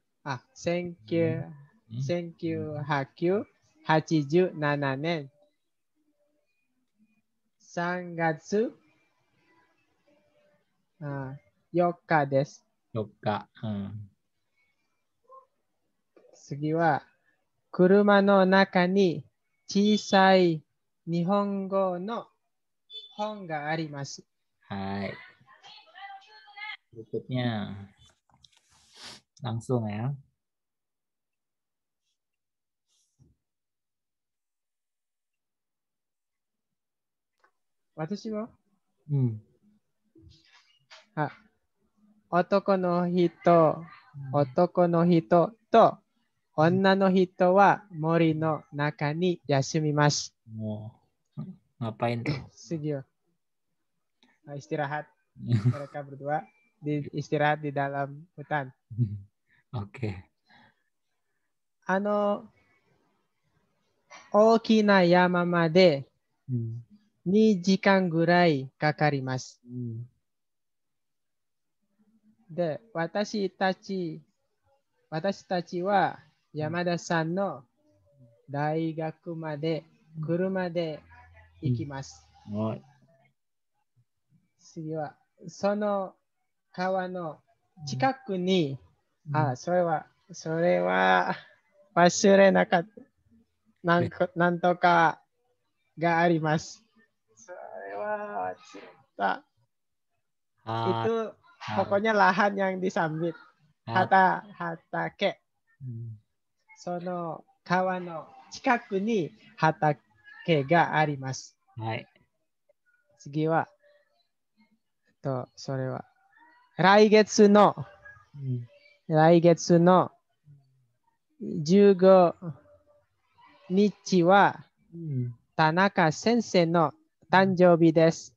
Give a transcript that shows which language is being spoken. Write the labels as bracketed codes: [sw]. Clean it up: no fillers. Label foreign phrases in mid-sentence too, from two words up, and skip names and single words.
[ja] 1987 年3月4日です。 4日。次は、車の中に小さい日本語の本があります。 [id] はい。Berikutnya. Langsung ya. [ja] 私は? 男の人と女の人は森の中に休みます。 [id] Ngapain tuh? Istirahat. Mereka berdua istirahat di dalam hutan. Oke. [ja] 大きな山まで2時間ぐらいかかります。で、私たちは山田さんの大学まで車で行きます。次は、その川の近くに、それは忘れなかった。なんとかがあります。それは忘れた。 [id] Itu pokoknya lahan yang disambit. [ja] Hatake. その川の近くに畑があります。はい。次は、それは、来月の15日は、田中先生の誕生日です。